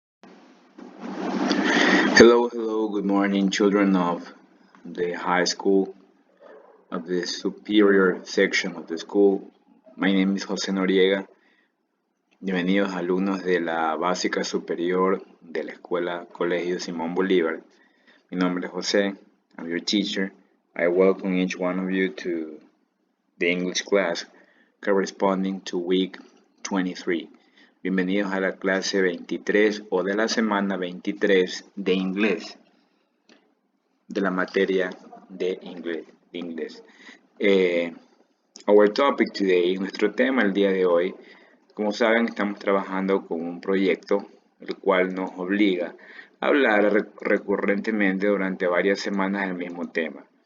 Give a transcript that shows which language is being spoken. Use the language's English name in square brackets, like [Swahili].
[English] Hello, good morning, children of the high school, of the superior section of the school. My name is José Noriega. [Spanish] Bienvenidos alumnos de la básica superior de la escuela Colegio Simón Bolívar. Mi nombre es José. [English] I'm your teacher. I welcome each one of you to the English class corresponding to week 23. [Spanish] Bienvenidos a la clase 23 o de la semana 23 de inglés, de la materia de inglés. [English] Our topic today, [Spanish] nuestro tema el día de hoy, como saben, estamos trabajando con un proyecto el cual nos obliga a hablar recurrentemente durante varias semanas del mismo tema.